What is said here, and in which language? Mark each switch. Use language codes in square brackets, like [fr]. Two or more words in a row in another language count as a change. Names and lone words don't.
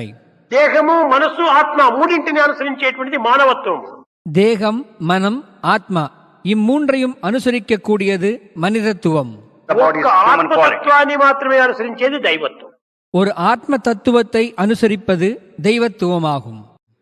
[te] దేహము, మనసు, ఆత్మ మూడింటిని అనుసరించేటువంటిది మానవత్వము. [ta] தேகம், மனம், ஆத்மா இம்மூன்றையும் அனுசரிக்கக்கூடியது மனிதத்துவம். [te] ఒక్క ఆత్మతత్వాన్ని మాత్రమే అనుసరించేది దైవత్వం. [ta] ஒரு ஆத்ம தத்துவத்தை அனுசரிப்பது தெய்வத்துவமாகும்.